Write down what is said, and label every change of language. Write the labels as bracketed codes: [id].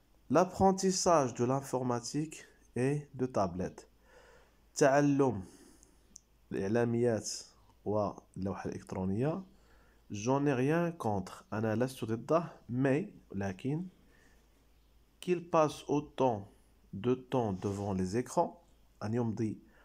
[fr] L'apprentissage de l'informatique et de tablettes. [ar] تعلم الإعلاميات واللوحة الإلكترونية. [fr] J'en ai rien contre. [ar] أنا لست ضده, [fr] mais [ar] لكن [fr] qu'il passe autant de temps devant les écrans, [ar] أن يمضي